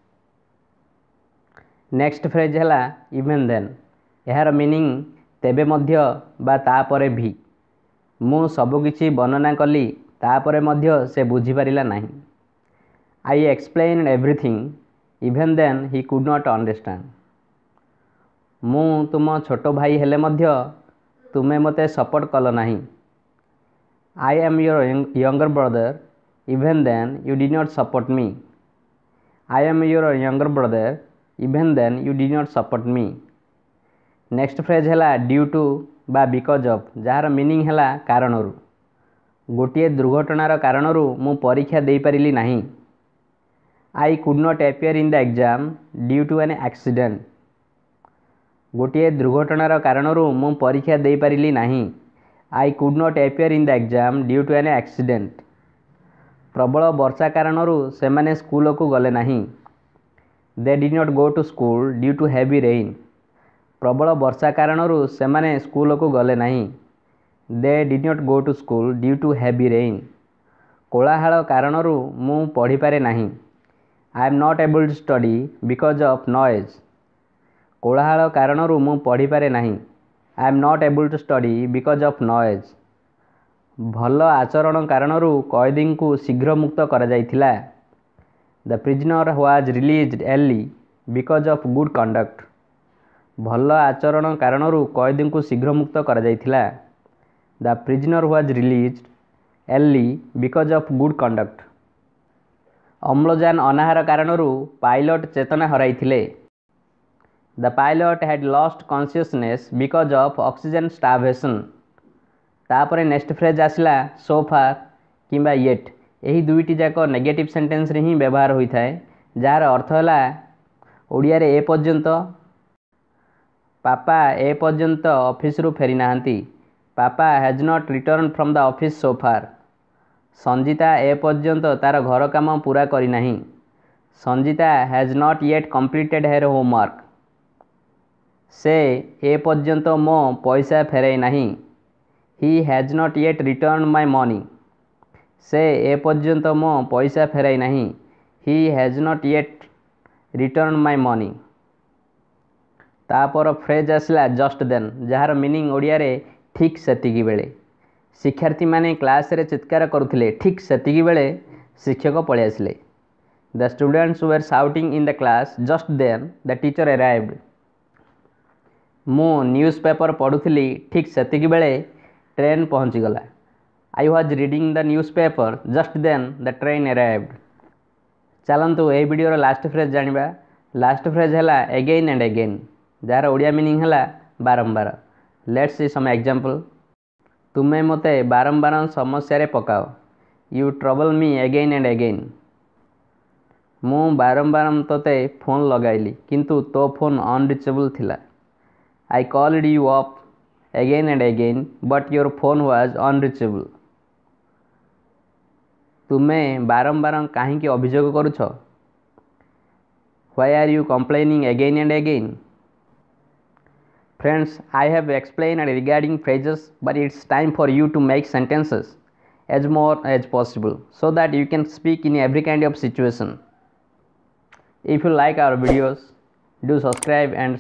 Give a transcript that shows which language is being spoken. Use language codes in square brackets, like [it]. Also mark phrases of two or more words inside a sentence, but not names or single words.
[en] Next phrase ହେଲା even then. [or] ଏହାର ମିନିଂ ତେବେ ମଧ୍ୟ ବା ତାପରେ ବି. ମୁଁ ସବୁକିଛି ବର୍ଣ୍ଣନା କଲି ତାପରେ ମଧ୍ୟ ସେ ବୁଝିପାରିଲା ନାହିଁ. [en] I explained everything, even then he could not understand. [or] ମୁଁ ତୁମ ଛୋଟ ଭାଇ ହେଲେ ମଧ୍ୟ ତୁମେ ମୋତେ ସପୋର୍ଟ କଲ ନାହିଁ. [en] I am your younger brother, even then you did not support me. I am your younger brother, even then you did not support me. Next phrase ହେଲା due to ବା because of, [or] ଯାହାର ମିନିଂ ହେଲା କାରଣରୁ. ଗୋଟିଏ ଦୁର୍ଘଟଣାର କାରଣରୁ ମୁଁ ପରୀକ୍ଷା ଦେଇପାରିଲି ନାହିଁ. [en] I could not appear in the exam due to an accident. [or] ଗୋଟିଏ ଦୁର୍ଘଟଣାର କାରଣରୁ ମୁଁ ପରୀକ୍ଷା ଦେଇପାରିଲି ନାହିଁ. [en] I could not appear in the exam due to an accident. [or] ପ୍ରବଳ ବର୍ଷା କାରଣରୁ ସେମାନେ ସ୍କୁଲକୁ ଗଲେ ନାହିଁ. [en] They did not go to school due to heavy rain. [or] ପ୍ରବଳ ବର୍ଷା କାରଣରୁ ସେମାନେ ସ୍କୁଲକୁ ଗଲେ ନାହିଁ. [en] They did not go to school due to heavy rain. [or] କୋଳାହଳ କାରଣରୁ ମୁଁ ପଢ଼ିପାରେ ନାହିଁ. [en] I am not able to study because of noise. [or] କୋଳାହଳ କାରଣରୁ ମୁଁ ପଢ଼ିପାରେ ନାହିଁ. [en] I am not able to study because of noise. [or] ଭଲ ଆଚରଣ କାରଣରୁ କଏଦୀଙ୍କୁ ଶୀଘ୍ର ମୁକ୍ତ କରାଯାଇଥିଲା. [en] The prisoner was released early because of good conduct. [or] ଭଲ ଆଚରଣ କାରଣରୁ କଏଦୀଙ୍କୁ ଶୀଘ୍ର ମୁକ୍ତ କରାଯାଇଥିଲା. [en] The prisoner was released early because of good conduct. [or] ଅମ୍ଳଜାନ ଅନାହାର କାରଣରୁ ପାଇଲଟ ଚେତନା ହରାଇଥିଲେ. [en] The pilot had lost consciousness because of oxygen starvation. ତାପରେ next phrase ଆସିଲା so far କିମ୍ବା yet. [or] ଏହି ଦୁଇଟି ଯାକ [en] negative sentenceରେ [or] ହିଁ ବ୍ୟବହାର ହୋଇଥାଏ, ଯାହାର ଅର୍ଥ ହେଲା ଓଡ଼ିଆରେ ଏ ପର୍ଯ୍ୟନ୍ତ. ପାପା ଏ ପର୍ଯ୍ୟନ୍ତ ଅଫିସରୁ ଫେରି ନାହାନ୍ତି. [en] ପାପା has not returned from the office so far. [or] ସଞ୍ଜିତା ଏ ପର୍ଯ୍ୟନ୍ତ ତା'ର ଘର କାମ ପୂରା କରିନାହିଁ. [en] ସଞ୍ଜିତା has not yet completed her homework. [or] ସେ ଏ ପର୍ଯ୍ୟନ୍ତ ମୋ ପଇସା ଫେରାଇ ନାହିଁ. [en] He has not yet returned my money. [or] ସେ ଏ ପର୍ଯ୍ୟନ୍ତ ମୋ ପଇସା ଫେରାଇ ନାହିଁ. [en] He has not yet returned my money. ତାପର ଫ୍ରେଜ୍ ଆସିଲା just then, [or] ଯାହାର ମିନିଂ ଓଡ଼ିଆରେ ଠିକ୍ ସେତିକି ବେଳେ. ଶିକ୍ଷାର୍ଥୀମାନେ କ୍ଲାସରେ ଚିତ୍କାର କରୁଥିଲେ. ଠିକ୍ ସେତିକି ବେଳେ ଶିକ୍ଷକ ପଳେଇ ଆସିଲେ. [en] The students were shouting in the class. Just then the teacher arrived. [or] ମୁଁ ନ୍ୟୁଜପେପର ପଢ଼ୁଥିଲି ଠିକ୍ ସେତିକି ବେଳେ ଟ୍ରେନ୍ ପହଞ୍ଚିଗଲା. [en] I was reading the newspaper. Just then the train arrived. [or] ଚାଲନ୍ତୁ ଏହି ଭିଡ଼ିଓର [en] last phrase [or] ଜାଣିବା. [en] last phrase ହେଲା again and again, [or] ଯାହାର ଓଡ଼ିଆ ମିନିଂ ହେଲା ବାରମ୍ବାର. [en] Let's see some example. [or] ତୁମେ ମୋତେ ବାରମ୍ବାର ସମସ୍ୟାରେ ପକାଅ. [en] You trouble me again and again. [or] ମୁଁ ବାରମ୍ବାର ତୋତେ ଫୋନ୍ ଲଗାଇଲି କିନ୍ତୁ ତୋ ଫୋନ୍ ଅନରିଚେବଲ୍ ଥିଲା. [en] I called you up again and again but your phone was unreachable. [or] ତୁମେ ବାରମ୍ବାର କାହିଁକି ଅଭିଯୋଗ କରୁଛ? [en] Why are you complaining again and again? Friends, I have explained regarding phrases, but it's time for you to make sentences as more as possible so that you can speak in every kind of situation. If you like our videos, do subscribe and share.